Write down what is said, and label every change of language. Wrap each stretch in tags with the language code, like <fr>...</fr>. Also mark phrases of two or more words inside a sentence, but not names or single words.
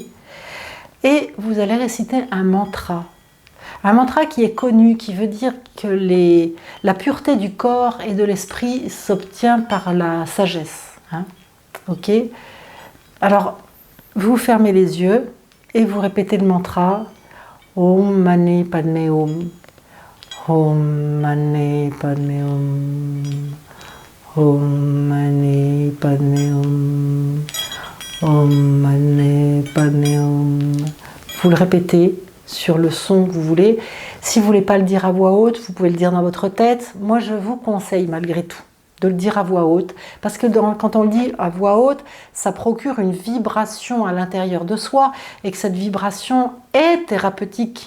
<fr>Et vous allez réciter un mantra. Un mantra qui est connu, qui veut dire que la pureté du corps et de l'esprit s'obtient par la sagesse. Hein. Ok. Alors, vous fermez les yeux et vous répétez le mantra</fr> <sa>ॐ मणि पद्मे हूँ. ॐ मणि पद्मे हूँ. ॐ मणि पद्मे हूँ. ॐ मणि पद्मे हूँ.</sa> <fr>Vous le répétez sur le son que vous voulez. Si vous ne voulez pas le dire à voix haute, vous pouvez le dire dans votre tête. Moi, je vous conseille malgré tout de le dire à voix haute, parce que quand on le dit à voix haute, ça procure une vibration à l'intérieur de soi, et que cette vibration est thérapeutique.</fr>